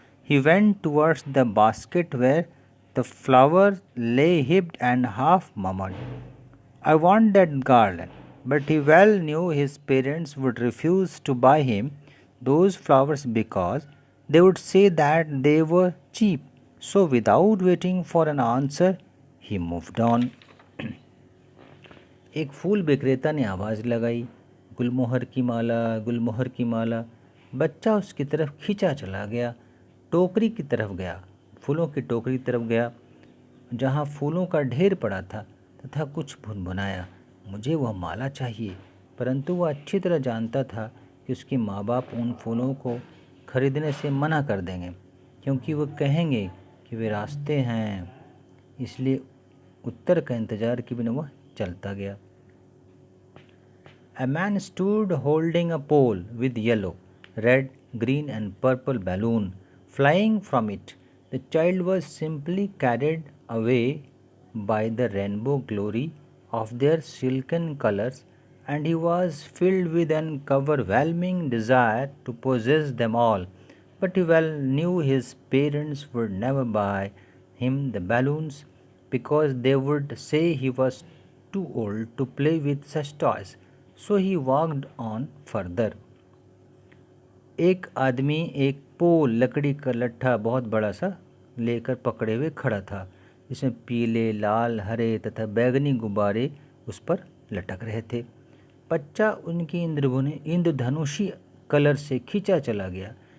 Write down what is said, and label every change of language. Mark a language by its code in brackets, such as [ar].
[en] He went towards the basket where the flower lay heaped and half murmured, I want that garland. But he well knew his parents would refuse to buy him those flowers because they would say that they were cheap. So, without waiting for an answer, he moved on. [hi] एक फूल विक्रेता ने आवाज़ लगाई, गुलमोहर की माला, गुलमोहर की माला। बच्चा उसकी तरफ खींचा चला गया, टोकरी की तरफ गया, फूलों की टोकरी की तरफ गया जहाँ फूलों का ढेर पड़ा था, तथा कुछ भुनभुनाया, मुझे वह माला चाहिए। परंतु वह अच्छी तरह जानता था कि उसके माँ बाप उन फूलों को खरीदने से मना कर देंगे, क्योंकि वह कहेंगे कि वे रास्ते हैं। इसलिए उत्तर का इंतज़ार किए बिना वह चलता गया। [en] A man stood holding a pole with yellow, red, green and purple balloon flying from it. The child was simply carried away by the rainbow glory of their silken colors, and he was filled with an overwhelming desire to possess them all. But he well knew his parents would never buy him the balloons because they would say he was too old to play with such toys. So he walked on further. [hi] एक आदमी एक पोल, लकड़ी का लट्ठा बहुत बड़ा सा लेकर पकड़े हुए खड़ा था, जिसमें पीले, लाल, हरे तथा बैगनी गुब्बारे उस पर लटक रहे थे। बच्चा उनकी इंद्रधनुषी कलर से खींचा चला गया।